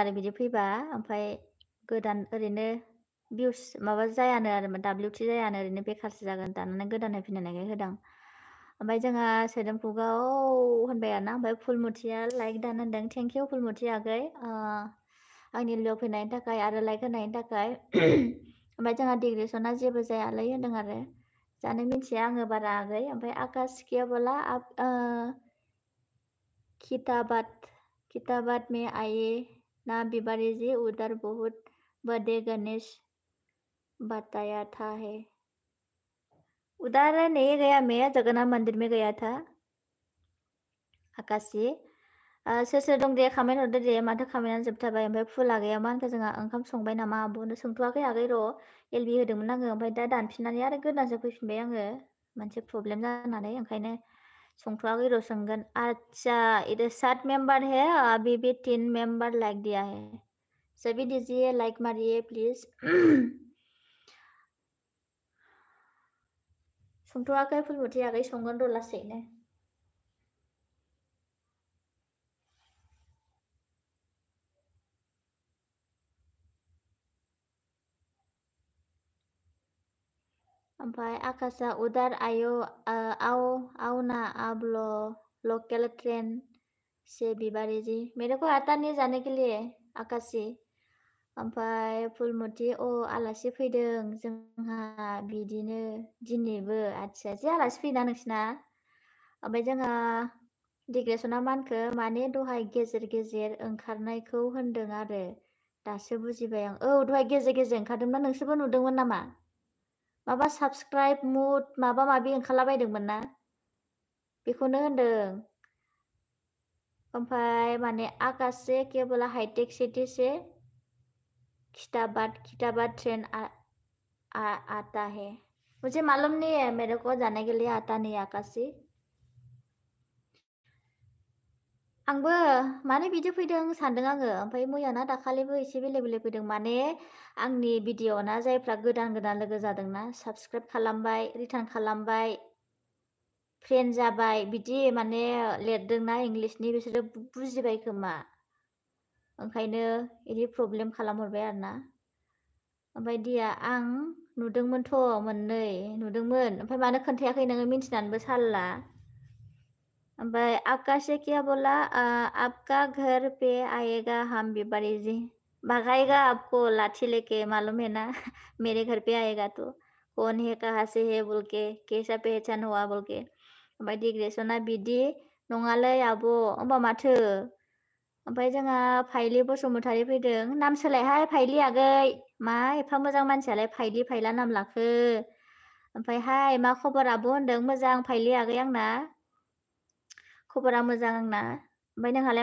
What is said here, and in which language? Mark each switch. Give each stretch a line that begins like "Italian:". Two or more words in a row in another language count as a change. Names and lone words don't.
Bodo: आरो बिदि फैबा ओमफ्राय गोदान ओरैनो भिउस माबा जायानो आरो WT जायानो ओरैनो बेखारसो जागोन दाननानै गोदान होफिननायखाय होदां ओमफ्राय जोंहा सोदोम खुगा होनबाय आरोना ओमफ्राय फुलमुथिया लाइक दान होनदों
English: thank you
Bodo: फुलमुथि आगै आंनि लियाव फैनायनि थाखाय आरो लाइक होनायनि थाखाय ओमफ्राय जोंहा डिग्रेसना जेबो जायालै होनदों आरो जानो मिथिया आङो बारा आगै ओमफ्राय आकाश
Hindi: किया बोला किताबात में आए ना बिबारी जी उधर बहुत बड़े गणेश बताया था है उधर नहीं गया मैं जगन्नाथ मंदिर में गया था
Bodo: आकाशी सोर सोर दं दे कमेन्ट हरदो दे माथो कमेन्टआनो जोबथारबाय ओमफ्राय फुल आगैया मा होनखो जोंहा ओंखाम संबाय नामा आब'नो सोंथ'वाखै आगै र' एलबि होदोंमोन आङो ओमफ्राय दा दानफिननानै आरो गोदानसो फैफिनबाय आङो मोनसे प्रब्लेम जानानै ओंखायनो संथ'वाखै र' सोंगोन
Hindi: अच्छा इधर 7 मेंबर है अभी भी 3 मेंबर लाइक दिया है सभी दीजिए लाइक मारिए प्लीज
Bodo: संथ'वाखै फुलमुथि आगै संगोन र' लासैनो ओमफ्राय आकाशा
Hindi: उदार आओ ना अब लोकल ट्रेन से बिबारी जी मेरे को आता नहीं जाने के लिए
Bodo: आकाशी ओमफ्राय फुलमति आलासि फैदों जोंहा बिदिनो दिनैबो आदसा जे आलासि फैयोना नोंसिना ओमफ्राय जोंहा डिग्रेसना मा होनखो माने दहाय गेजेर ओंखारनायखौ होनदों आरो दासो बुजिबाय आं दहाय गेजेर ओंखारदोंमोन नोंसोरबो नुदोंमोन नामा माबा
English: subscribe mood
Bodo: माबा माबि ओंखारलाबायदोंमोन ना बेखौनो होनदों
Hindi: ओमफ्राय माने आकाश से केवल हाईटेक सिटी से खिताबाद ट्रेन आता है मुझे मालूम नहीं है मेरे को जाने के लिए आता नहीं आकाशी
Bodo: आंबो माने बिदि फैदों सानदों आङो ओमफ्राय मैयाना दाखालिबो एसे बेले फैदों माने आंनि भिडिअ'ना जायफ्रा गोदान लोगो जादोंना साबस्क्राइब खालामबाय रिटार्न खालामबाय फ्रेन्ड जाबाय बिदि माने लिरदोंना इंलिसनि बिसोरो बुजिबाय खोमा ओंखायनो इदि प्रब्लेम खालामहरबाय आरोना ओमफ्राय दिया आं नुदोंमोनथ' मोननै नुदोंमोन ओमफ्राय मानो खोन्थायाखै नोङो मिन्थिनानैबो सालला ओमफ्राय आकाश
Hindi: से क्या बोला आपका घर पे आएगा हम बिबारी जी भगाएगा आपको लाठी लेके मालूम है ना मेरे घर पे आएगा तो कौन है कहाँ से है बोल के कैसा पहचान हुआ बोल के
Bodo: ओमफ्राय डिग्रेसना बिदि नङालै आब' होमबा माथो ओमफ्राय जोंहा फाइलि बसुमतारी फैदों नाम सोलायहाय फाइलि आगै मा एफा मोजां मानसियालाय फाइलि फाइला नाम लाखो ओमफ्रायहाय मा खबर आब' होनदों मोजां फाइलि आगै आंना खबरा मोजां आंना ओमफ्राय नोंहालाय